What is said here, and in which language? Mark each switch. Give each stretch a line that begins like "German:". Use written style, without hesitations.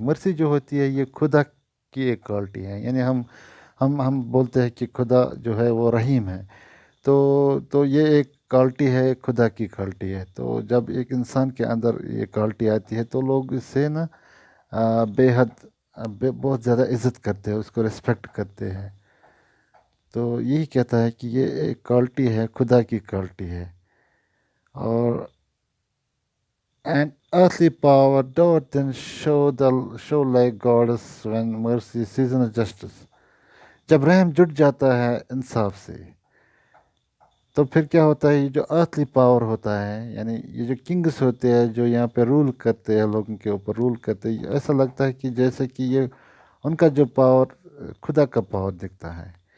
Urdu: مرسی جو ہوتی ہے یہ خدا کی ایک کوالٹی ہے. یعنی ہم بولتے ہیں کہ خدا جو ہے وہ رحیم ہے، تو یہ ایک کوالٹی ہے، خدا کی کوالٹی ہے. تو جب ایک انسان کے اندر یہ کوالٹی آتی ہے تو لوگ اس سے نا بے حد بہت زیادہ عزت کرتے ہیں، اس کو ریسپیکٹ کرتے ہیں. تو یہی کہتا ہے کہ یہ ایک کوالٹی ہے، خدا کی کوالٹی ہے.
English: اور and earthly power doth then show like goddess when mercy seasons justice.
Urdu: جب رحم جٹ جاتا ہے انصاف سے تو پھر کیا ہوتا ہے، یہ جو ارتھلی پاور ہوتا ہے، یعنی یہ جو کنگس ہوتے ہیں جو یہاں پہ رول کرتے ہیں، لوگوں کے اوپر رول کرتے ہیں، ایسا لگتا ہے کہ جیسے کہ یہ ان کا جو پاور خدا کا پاور دکھتا ہے.